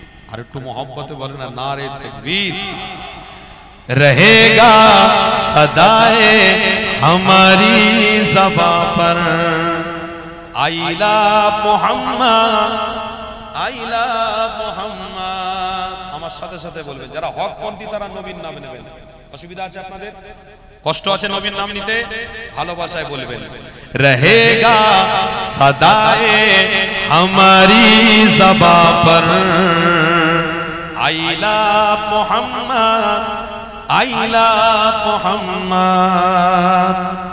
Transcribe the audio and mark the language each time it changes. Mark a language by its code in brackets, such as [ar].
[bn] আর একটু মোহব্বতে বলেন না, নারে তাকবীর। [hi] रहेगा सदाए हमारी ज़बां पर आइला मोहम्मद, আইলা মুহাম্মদ। [bn] আমার সাথে সাথে বলবেন, যারা হকপন্থী তারা নবীর নাম নেবেন। অসুবিধা আছে আপনাদের? কষ্ট আছে নবীর নাম নিতে? ভালোবাসায় বলবেন [hi] रहेगा सदाए हमारी ज़बां पर आइला मोहम्मद, आइला मोहम्मद।